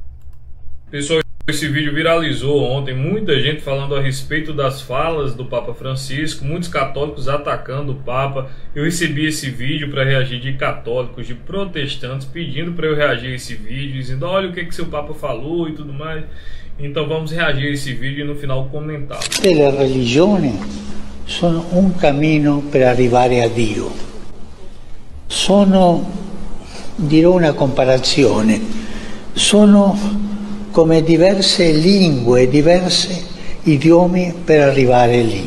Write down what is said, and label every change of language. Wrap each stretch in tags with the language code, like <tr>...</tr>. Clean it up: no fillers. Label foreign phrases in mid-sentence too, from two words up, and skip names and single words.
<pt>Pessoal, esse vídeo viralizou ontem, muita gente falando a respeito das falas do Papa Francisco, muitos católicos atacando o Papa. Eu recebi esse vídeo para reagir de católicos, de protestantes, pedindo para eu reagir a esse vídeo, dizendo, olha o que seu Papa falou e tudo mais. Então vamos reagir a esse vídeo e no final comentar.</pt> <it>Le religioni sono un cammino per arrivare a Dio. Sono, dirò una comparazione, sono come diverse lingue, diversi idiomi per arrivare lì.</it>